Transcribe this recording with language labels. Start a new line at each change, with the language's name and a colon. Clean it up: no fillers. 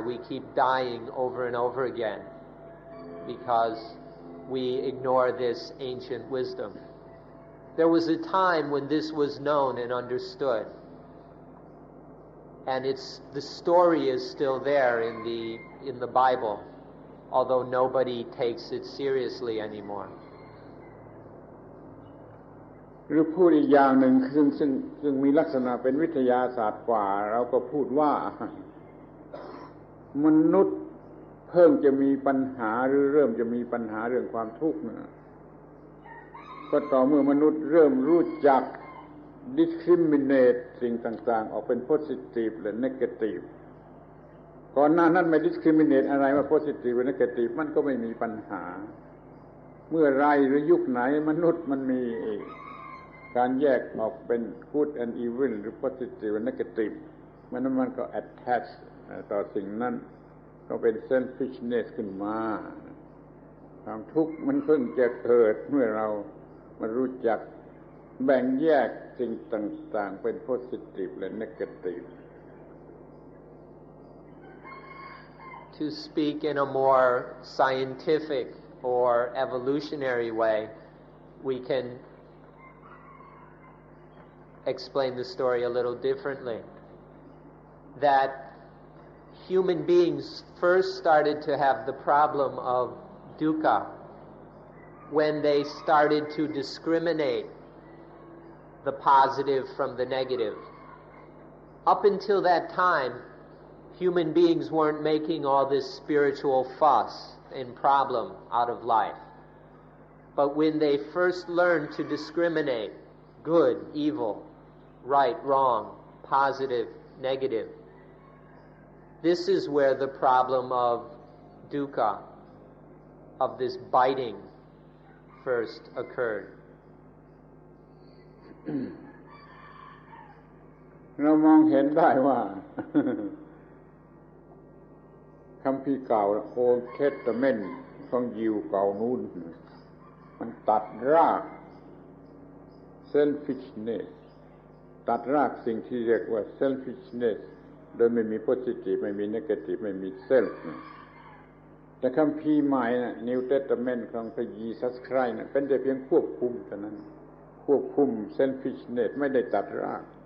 English: We keep dying over and over again because we ignore this ancient wisdom. There was a time when this was known and understood, and the story is still there in the Bible, although nobody takes it seriously anymore.
Thai: หรือพูดอีกอย่างหนึ่งซึ่งมีลักษณะเป็นวิทยาศาสตร์กว่าเราก็พูดว่ามนุษย์เพิ่งจะมีปัญหาหรือเริ่มจะมีปัญหาเรื่องความทุกข์นะ ก็ต่อเมื่อมนุษย์เริ่มรู้จัก discriminate สิ่งต่างๆออกเป็น positive และ negative ก่อนหน้านั้นไม่ discriminate อะไรว่า positive และ negative มันก็ไม่มีปัญหาเมื่อไรหรือยุคไหนมนุษย์มันมีการแยกออกเป็น
English: good and evil
Thai: หรือ
English: positive and negative
Thai: มันก็ attach ต่อสิ่งนั้นก็เป็น selfishness ขึ้นมา ความทุกข์มันเพิ่งจะเกิดเมื่อเรามารู้จักแบ่งแยกสิ่งต่างๆเป็น positive และ negative.
English: To speak in a more scientific or evolutionary way, we can explain the story a little differently. That human beings first started to have the problem of dukkha when they started to discriminate the positive from the negative. Up until that time, human beings weren't making all this spiritual fuss and problem out of life. But when they first learned to discriminate good, evil, right, wrong, positive, negative, this is where the problem of dukkha, of this biting, first occurred.
Thai: เรามองเห็นได้ว่าคัมภีร์เก่า Old Testament ของยิวเก่านู้นมันตัดราก selfishness ตัดรากสิ่งที่เรียกว่า selfishness โดยไม่มี positive ไม่มี negative ไม่มี self แต่คัมภีร์ใหม่นะ New Testament ของพระเยซูคริสต์นะเป็นแต่เพียงควบคุมเท่านั้นควบคุม selfishness ไม่ได้ตัดราก